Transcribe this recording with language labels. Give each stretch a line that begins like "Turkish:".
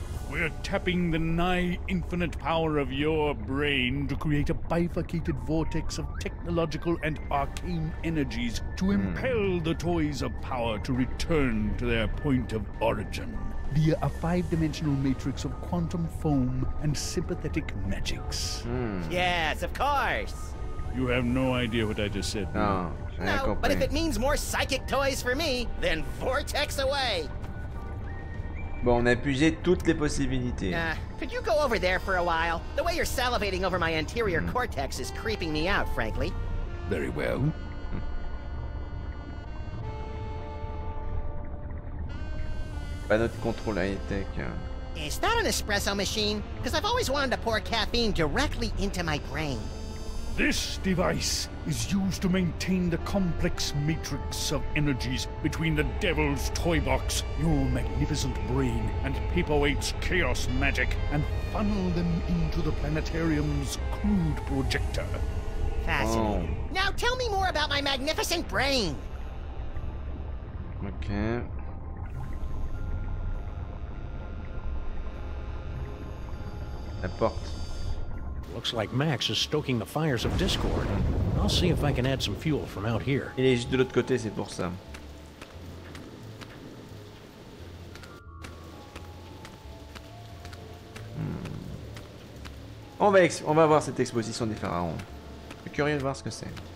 English: We're tapping the nigh-infinite power of your brain to create a bifurcated vortex of technological and arcane energies to impel the toys of power to return to their point of origin via a 5-dimensional matrix of quantum foam and sympathetic magics. Yes, of course. You have no idea what I just said. No, but if it means more psychic toys for me, then vortex away.
French: Bon, on a épuisé toutes les possibilités.
English: Could you go over there for a while? The way you're salivating over my anterior cortex is creeping me out, frankly. Very well.
French: Pas notre contrôle high-tech.
English: Is that an espresso machine? Because I've always wanted to pour caffeine directly into my brain. This device is used to maintain the complex matrix of energies between the Devil's Toy Box, your magnificent brain, and Paperweight's chaos magic, and funnel them into the planetarium's crude projector. Fascinating. Now tell me more about my magnificent brain.
French: Ok. La porte.
English: Looks like Max is stoking the fires of discord. I'll see if I can add some fuel from out here.
French: Il est juste de l'autre côté, c'est pour ça. On va voir cette exposition des pharaons. Je suis curieux de voir ce que c'est.